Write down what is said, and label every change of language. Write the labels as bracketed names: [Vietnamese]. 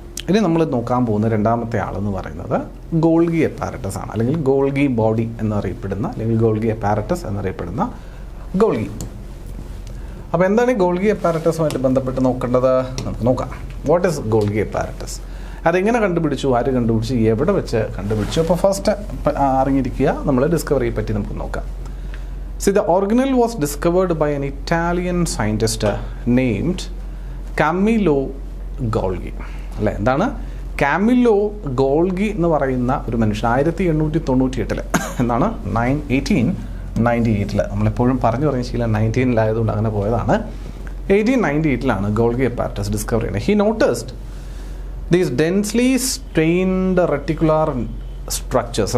[Malayalam] ഇനി നമ്മൾ നോക്കാൻ പോകുന്ന രണ്ടാമത്തെ ആളെന്ന് പറയുന്നത് ഗോൾഗി അപ്പാരറ്റസ് ആണ്, അല്ലെങ്കിൽ ഗോൾഗി ബോഡി എന്നറിയപ്പെടുന്ന, അല്ലെങ്കിൽ ഗോൾഗി അപ്പാരറ്റസ് എന്നറിയപ്പെടുന്ന ഗോൾഗി. അപ്പോൾ എന്താണ് ഈ ഗോൾഗി അപ്പാരറ്റസുമായിട്ട് ബന്ധപ്പെട്ട് നോക്കേണ്ടത്? നമുക്ക് നോക്കാം. [English] What is Golgi apparatus? [Malayalam] അതെങ്ങനെ കണ്ടുപിടിച്ചു, ആര് കണ്ടുപിടിച്ചു, എവിടെ വെച്ച് കണ്ടുപിടിച്ചു? അപ്പോൾ ഫസ്റ്റ് അറിഞ്ഞിരിക്കുക, നമ്മൾ ഡിസ്കവറിയെ പറ്റി നമുക്ക് നോക്കാം. [English] See, the organelle was discovered by an Italian scientist named Camillo Golgi. [Malayalam] അല്ലേ, എന്താണ് കാമില്ലോ ഗോൾഗി എന്ന് പറയുന്ന ഒരു മനുഷ്യൻ 1898 എന്താണ് 1898 നമ്മളെപ്പോഴും പറഞ്ഞു ശീലം 19-ലായതുകൊണ്ട് അങ്ങനെ പോയതാണ്. 1898 ഗോൾഗി അപ്പാരറ്റസ് ഡിസ്കവർ ചെയ്യുന്നത്. [English] He noticed these densely stained reticular structures.